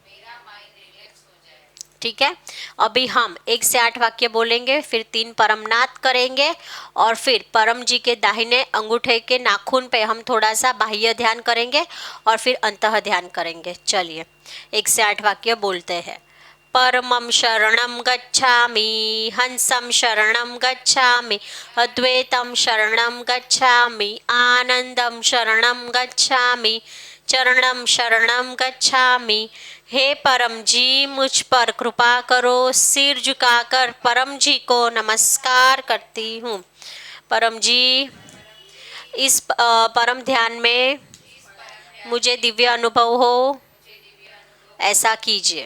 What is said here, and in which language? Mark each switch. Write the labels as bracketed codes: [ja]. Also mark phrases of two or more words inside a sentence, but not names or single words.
[hi] ठीक है, अभी हम 1 से 8 वाक्य बोलेंगे, फिर 3 परमनाद करेंगे, और फिर परम जी के दाहिने अंगूठे के नाखून पे हम थोड़ा सा बाह्य ध्यान करेंगे और फिर अंतः ध्यान करेंगे। चलिए, 1 से 8 वाक्य बोलते हैं। [pi] परमं शरणं गच्छामि, हंसं शरणं गच्छामि, अद्वैतं शरणं गच्छामि, आनंदं शरणं गच्छामि, चरणं शरणं गच्छामि। [hi] हे परम जी, मुझ पर कृपा करो। सिर झुकाकर परम जी को नमस्कार करती हूँ। परम जी, इस परम ध्यान में मुझे दिव्य अनुभव हो, ऐसा कीजिए।